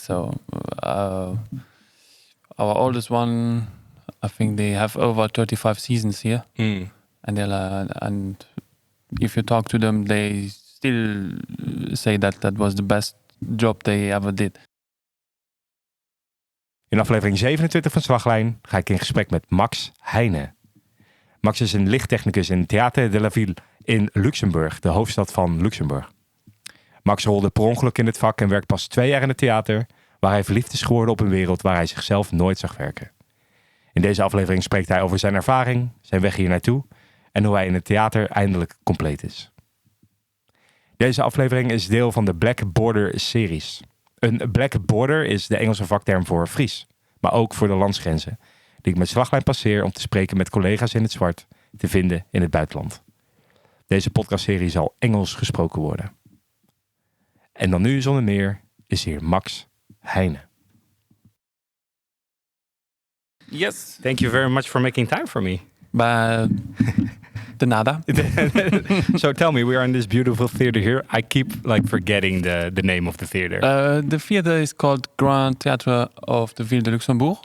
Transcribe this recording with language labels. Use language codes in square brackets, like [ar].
[en] So our oldest one, I think they have over 35 seasons here. And if you talk to them, they still say that was the best job they ever did. [nl] In aflevering 27 van Slaglijn ga ik in gesprek met Max Heinen. Max is een lichttechnicus in Théâtres de la Ville in Luxemburg, de hoofdstad van Luxemburg. Max rolde per ongeluk in het vak en werkt pas 2 jaar in het theater, waar hij verliefd is geworden op een wereld waar hij zichzelf nooit zag werken. In deze aflevering spreekt hij over zijn ervaring, zijn weg hier naartoe en hoe hij in het theater eindelijk compleet is. Deze aflevering is deel van de Black Border series. Een Black Border is de Engelse vakterm voor Fries, maar ook voor de landsgrenzen, die ik met Slaglijn passeer om te spreken met collega's in het zwart te vinden in het buitenland. Deze podcastserie zal Engels gesproken worden. En dan nu zonder meer is hier Max Heinen. [en] Yes. Thank you very much for making time for me. [es] De nada. [en] So tell me, we are in this beautiful theater here. I keep forgetting the name of the theater. The theater is called Grand Théâtre of the Ville de Luxembourg.